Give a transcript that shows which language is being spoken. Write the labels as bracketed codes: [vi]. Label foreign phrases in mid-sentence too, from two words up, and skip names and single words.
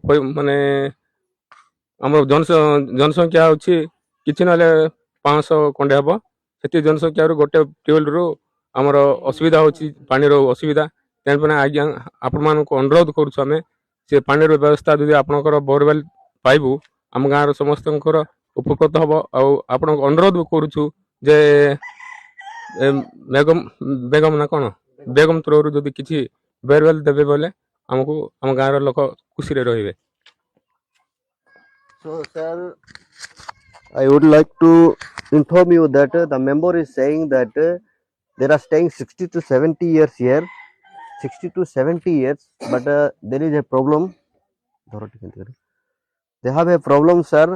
[or] ଜନସଂଖ୍ୟା ହେଉଛି କିଛି ନହେଲେ 500 ଖଣ୍ଡେ ହେବ ସେତିକି ଜନସଂଖ୍ୟାରୁ ଗୋଟେ ଟ୍ୟୁବୱେଲରୁ ଆମର ଅସୁବିଧା ହେଉଛି ପାଣିର ଅସୁବିଧା ତେଣୁ ଆଜ୍ଞା ଆପଣମାନଙ୍କୁ ଅନୁରୋଧ କରୁଛୁ ଆମେ ସେ ପାଣିର ବ୍ୟବସ୍ଥା ଯଦି ଆପଣଙ୍କର ବୋରୱେଲ ପାଇବୁ ଆମ ଗାଁର ସମସ୍ତଙ୍କର ଉପକୃତ ହେବ ଆଉ ଆପଣଙ୍କୁ ଅନୁରୋଧ କରୁଛୁ ଯେ ବେଗମ ନା କ'ଣ ବେଗମ ଥ୍ରୋରୁ ଯଦି କିଛି ବୋରୱେଲ ଦେବେ ବୋଲେ ଆମକୁ ଆମ ଗାଁର ଲୋକ ଖୁସିରେ ରହିବେ. [en] So sir, I would like to inform you that the member is saying that they are staying 60 to 70 years here, 60 to 70 years, but there is a problem. They have a problem, sir.